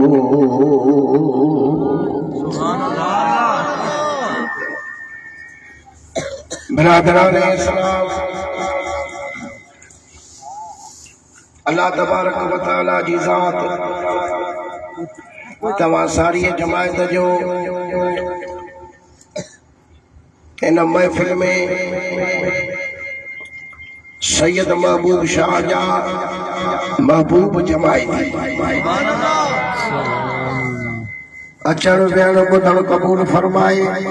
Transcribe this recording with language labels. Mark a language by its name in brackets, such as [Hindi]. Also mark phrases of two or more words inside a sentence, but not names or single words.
[Sindhi] बिरादरान इस्लाम, अल्लाह [Arabic] تبارك وتعالى [Sindhi] जी ज़ात तव्हां सारी जमायत जो इन महफ़िल में सैयद महबूब शाह जा महबूब जमायत अचण वेहण ॿुधण क़बूल फरमाए.